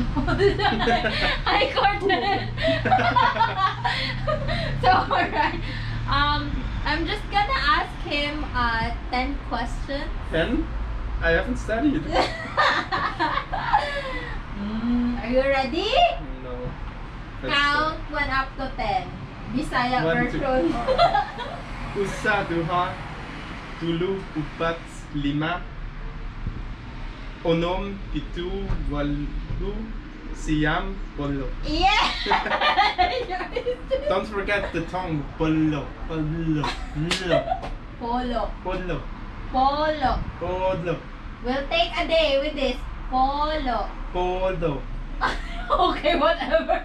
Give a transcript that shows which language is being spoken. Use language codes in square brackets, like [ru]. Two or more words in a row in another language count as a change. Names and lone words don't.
[en] Hi, Gordon! So, alright. I'm just gonna ask him 10 questions. 10? I haven't studied. Are you ready? No. Count 1 up to 10. Bisaya 1, 2, version. [ceb] Usa, duha, tulu, upat, lima, onom, pitu, walu, siyam, polo. [en] Yeah! Don't forget the tongue. [ceb] Polo, polo, Polo. polo, Polo. polo, [en] We'll take a day with this. [ceb] Polo. polo. [en] Okay, whatever.